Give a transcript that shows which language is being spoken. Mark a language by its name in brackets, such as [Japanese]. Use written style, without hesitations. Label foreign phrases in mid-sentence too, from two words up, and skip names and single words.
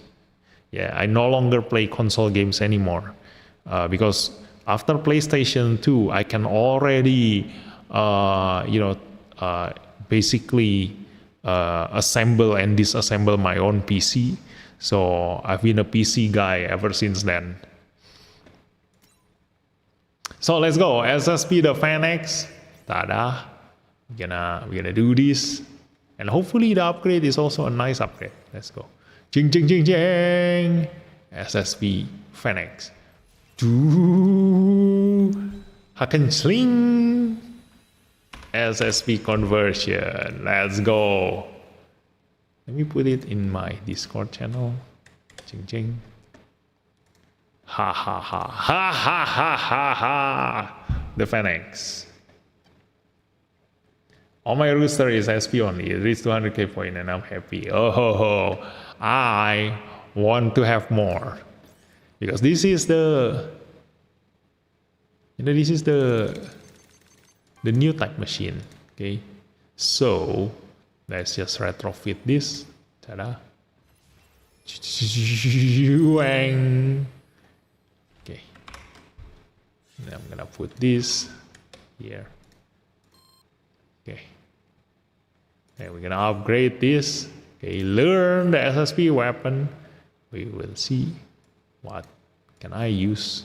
[English] Yeah, I no longer play console games anymore because after PlayStation 2, I can already, basically assemble and disassemble my own PC. So I've been a PC guy ever since then. So let's go. SSP the PHENEX. Tada. We're gonna do this. And hopefully the upgrade is also a nice upgrade. Let's go. Jing jing jing jing. SSP PHENEX. Haken sling. SSP conversion. Let's go. Let me put it in my Discord channel. Jing jing. Ha ha ha ha ha ha ha ha. The PHENEX. All my rooster is SP only. It reached 200k point and I'm happy. Oh ho ho. I want to have more. Because this is the this is the new type machine. Okay. So let's just retrofit this. Ta-da. Okay. Now I'm gonna put this here. Okay. And we're gonna upgrade this. Okay, learn the SSP weapon. We will see what can I use.